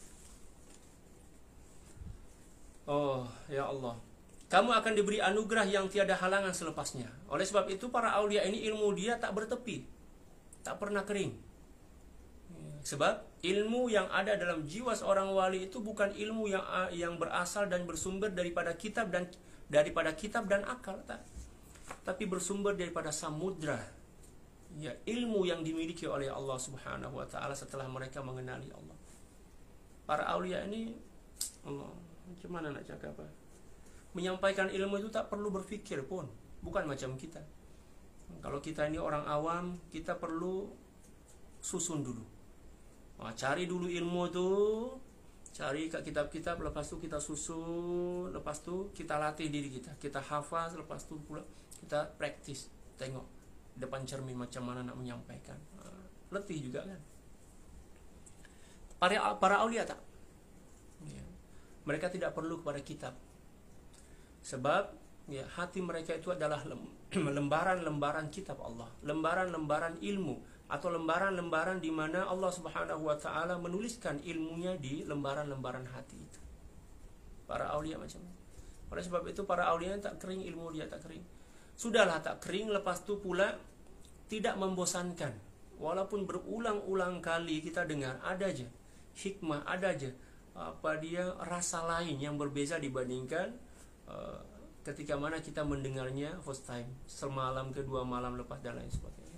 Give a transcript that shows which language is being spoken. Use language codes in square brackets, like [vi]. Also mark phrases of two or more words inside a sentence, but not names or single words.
[ms] Oh [ar] يا الله, [ms] kamu akan diberi anugerah yang tiada halangan selepasnya. Oleh sebab itu para aulia ini ilmu dia tak bertepi, tak pernah kering. Sebab ilmu yang ada dalam jiwa seorang wali itu bukan ilmu yang berasal dan bersumber daripada kitab dan akal, tapi bersumber daripada samudra. Ilmu yang dimiliki oleh Allah [ar] سبحانه وتعالى [ms] setelah mereka mengenali Allah. Para aulia ini, Allah, macam mana nak cakap apa? Menyampaikan ilmu itu tak perlu berfikir pun. Bukan macam kita. Kalau kita ini orang awam, kita perlu susun dulu. Cari dulu ilmu tu, cari kat kitab-kitab, lepas tu kita susun, lepas tu kita latih diri kita, kita hafaz, lepas tu pula kita praktis, tengok depan cermin macam mana nak menyampaikan. Letih juga kan. Para aulia tak? Mereka tidak perlu kepada kitab. Sebab hati mereka itu adalah lembaran-lembaran kitab Allah, lembaran-lembaran ilmu, atau lembaran-lembaran di mana Allah [ar] سبحانه وتعالى [ms] menuliskan ilmunya di lembaran-lembaran hati itu. Para aulia macam itu. Oleh sebab itu para aulia tak kering, ilmu dia tak kering. Sudahlah tak kering, lepas tu pula tidak membosankan. Walaupun berulang-ulang kali kita dengar, ada aja hikmah, ada aja rasa lain yang berbeza dibandingkan ketika mana kita mendengarnya [en] first time, [ms] semalam, kedua malam lepas dan lain sebagainya.